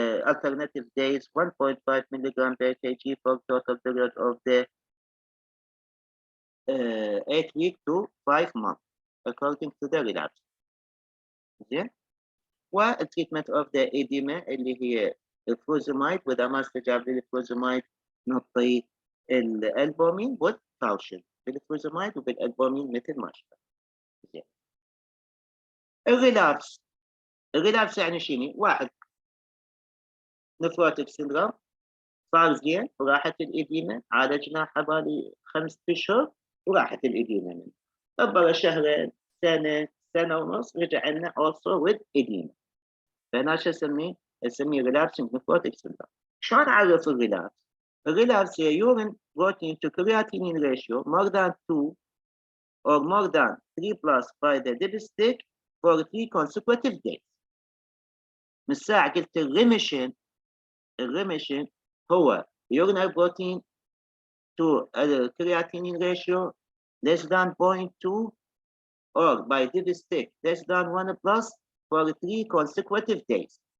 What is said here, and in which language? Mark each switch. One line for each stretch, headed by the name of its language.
English: alternative days 1.5 milligram per kg for total period of the 8 week to 5 months according to the relapse.
Arabic: زين. والتريتمنت اوف ذا ايديما اللي هي الفروزمايد، واذا ما استجاب للفروزمايد نعطي الالبومين والتاوشن بالفروزمايد وبالالبومين مثل ما شفت. زين. الريلابس يعني شنو؟ واحد نفروتيك سيندروم صار زين وراحت الايديما، عالجناه حوالي 5 اشهر وراحت الايديما منه. قبل شهرين سنة ونص رجع لنا
English: also with edema.
Arabic: فهنا شو اسميه؟ اسميه
English: relapsing nephrotic syndrome.
Arabic: شلون اعرف الريلابس؟ الريلابس هي
English: urine protein to creatinine ratio more than 2 or more than 3 plus by the dipstick for 3 consecutive days.
Arabic: من الساعة قلت الريميشن هو
English: urinary protein to creatinine ratio less than 0.2 or by dipstick less than 1 plus for 3 consecutive days.